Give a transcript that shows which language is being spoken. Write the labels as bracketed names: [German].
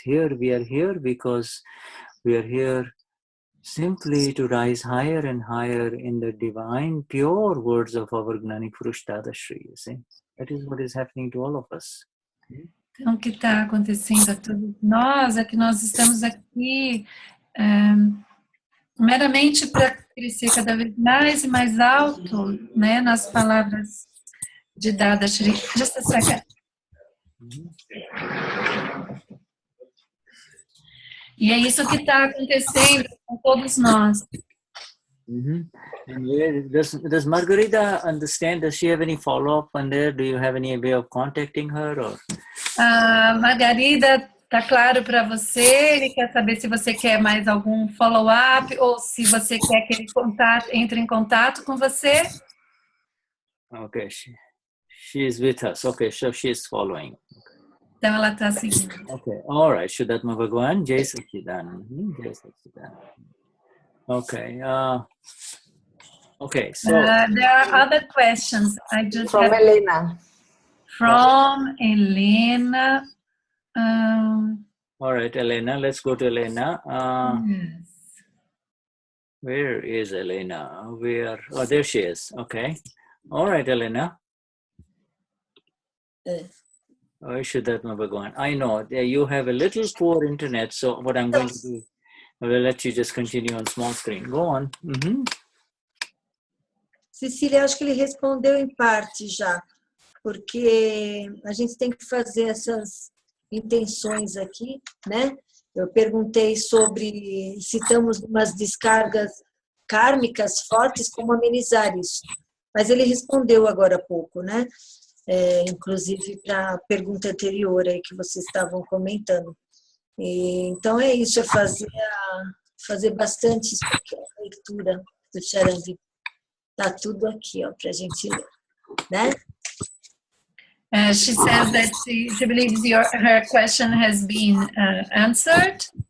[English] Here we are here because we are here simply to rise higher and higher in the divine, pure words of our Gnani Purush Dadashri. You see, that is what is happening to all of us. [Portuguese] Então, o que está acontecendo a todos nós é que nós estamos aqui meramente para crescer cada vez mais e mais alto, né, nas palavras de Dadashri. [English] Just a second. [Portuguese] E é isso que está acontecendo com todos nós. [English] And does Margarita understand? Does she have any follow-up on there? Do you have any way of contacting her? Or? [Portuguese] Margarida, tá claro para você? Ele quer saber se você quer mais algum follow-up ou se você quer que ele entre em contato com você. [English] Okay, she is with us. Okay, so she is following. [Portuguese] Então ela está seguindo. [English] Okay, all right. Shuddhatma Bhagwan, Jai Sachidan. Jai Sachidan. Okay. Okay. So there are other questions. I just From Helena. From Helena. All right, Helena. Let's go to Helena. Yes. Where is Helena? Oh, there she is. Okay. All right, Helena. Oh, Shuddhatma Bhagwan. I know you have a little poor internet, so what I'm going to do, I will let you just continue on small screen. Go on. [Portuguese] Cecília, acho que ele respondeu em parte já, porque a gente tem que fazer essas intenções aqui, né? Eu perguntei sobre se estamos umas descargas kármicas fortes, como amenizar isso. Mas ele respondeu agora há pouco, né? Inclusive para a pergunta anterior aí que vocês estavam comentando. Então é isso, é fazer bastante leitura do Charanvi. Está tudo aqui, ó, para a gente ler, né? [English] She says that she believes her question has been answered.